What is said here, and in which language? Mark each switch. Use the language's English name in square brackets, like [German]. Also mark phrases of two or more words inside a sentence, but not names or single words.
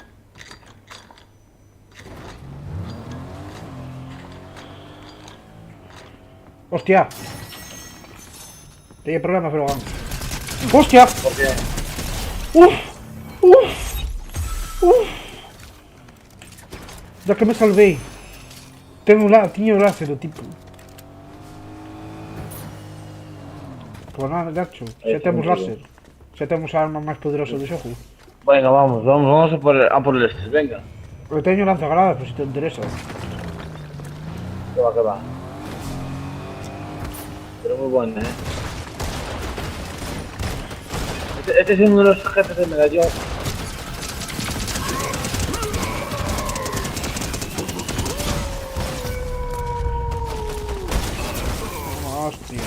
[Spanish] ¡Hostia! Tenía problemas, pero vamos. ¡Hostia! ¿Por qué? ¡Uf! ¡Uf! ¡Uf! Ya que me salvé. [Galician] Tiño láser, o tipo. [Spanish] Pues nada, [Galician] gacho. Xa temos láser. Xa temos a arma máis poderosa do xogo. [Spanish] Venga, vamos a por el este, venga. [Galician] Eu teño lanzagranadas, por si te interesa. [Spanish] Que va. Pero muy buena, Este es uno de los jefes de medallón. Hostia.